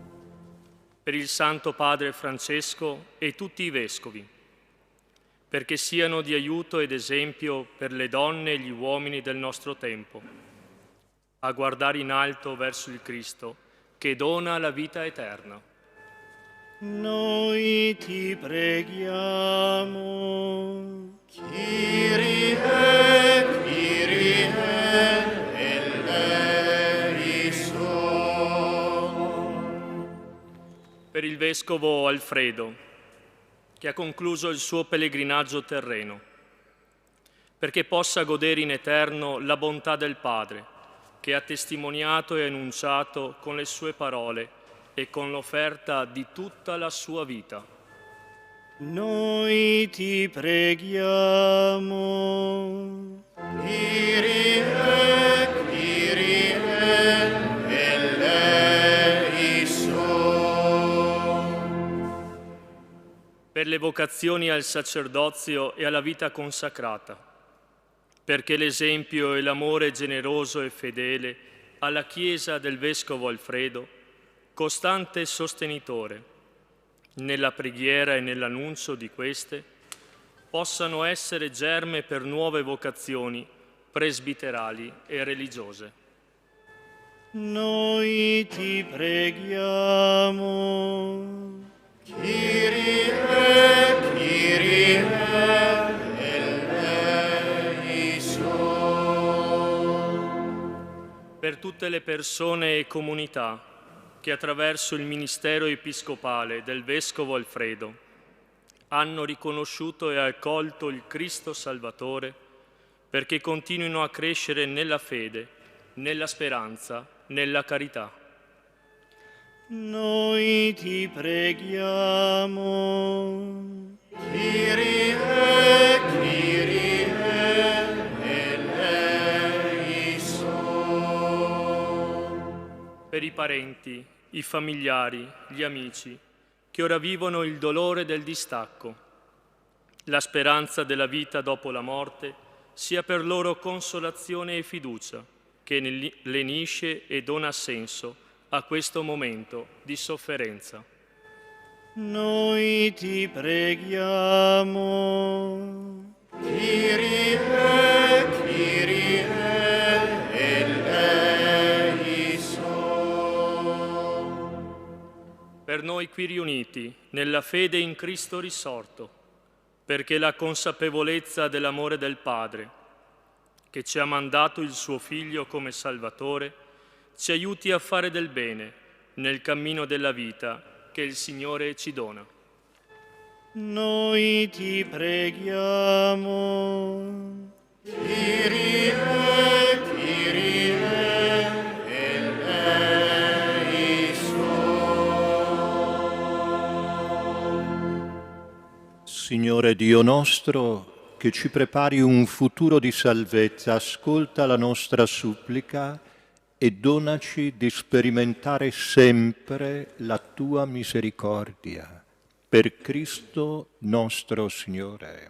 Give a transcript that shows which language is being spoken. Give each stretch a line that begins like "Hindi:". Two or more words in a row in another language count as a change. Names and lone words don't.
Italian: Per il Santo Padre Francesco e tutti i Vescovi, perché siano di aiuto ed esempio per le donne e gli uomini del nostro tempo, a guardare in alto verso il Cristo, che dona la vita eterna. Noi ti preghiamo.
Greek: Kyrie, Kyrie, eleison.
Italian: Per il Vescovo Alfredo, che ha concluso il suo pellegrinaggio terreno, perché possa godere in eterno la bontà del Padre, che ha testimoniato e annunciato con le sue parole e con l'offerta di tutta la sua vita. Noi ti preghiamo.
Greek: Kyrie, Kyrie, eleison.
Italian: Per le vocazioni al sacerdozio e alla vita consacrata, perché l'esempio e l'amore generoso e fedele alla Chiesa del Vescovo Alfredo, costante sostenitore nella preghiera e nell'annuncio di queste, possano essere germe per nuove vocazioni presbiterali e religiose. Noi ti preghiamo.
Greek: Kyrie, Kyrie, eleison.
Italian: Per tutte le persone e comunità che attraverso il ministero episcopale del Vescovo Alfredo hanno riconosciuto e accolto il Cristo Salvatore, perché continuino a crescere nella fede, nella speranza, nella carità. Noi ti preghiamo.
Greek: Kyrie, Kyrie, eleison.
Italian: per i parenti, i familiari, gli amici, che ora vivono il dolore del distacco. La speranza della vita dopo la morte sia per loro consolazione e fiducia, che lenisce e dona senso a questo momento di sofferenza. Noi ti preghiamo.
Greek: Kyrie, Kyrie, eleison.
Italian: Per noi qui riuniti, nella fede in Cristo risorto, perché la consapevolezza dell'amore del Padre, che ci ha mandato il suo Figlio come Salvatore, ci aiuti a fare del bene nel cammino della vita che il Signore ci dona. Noi ti preghiamo.
Greek: Kyrie, Kyrie, eleison.
Italian: Signore Dio nostro, che ci prepari un futuro di salvezza, ascolta la nostra supplica e donaci di sperimentare sempre la tua misericordia. Per Cristo nostro Signore.